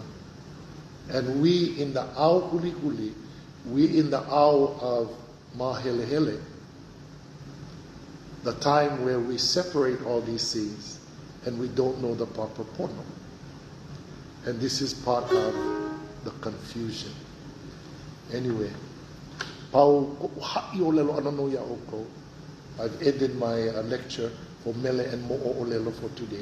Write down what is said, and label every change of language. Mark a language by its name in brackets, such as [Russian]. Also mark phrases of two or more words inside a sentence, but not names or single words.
[English] And we in the [Hawaiian] ao huli huli, [English] we in the ao of mahelehele, the time where we separate all these things and we don't know the proper pono. And this is part of the confusion. Anyway, I've ended my lecture for Mele and Mo'o ʻŌLELO for today.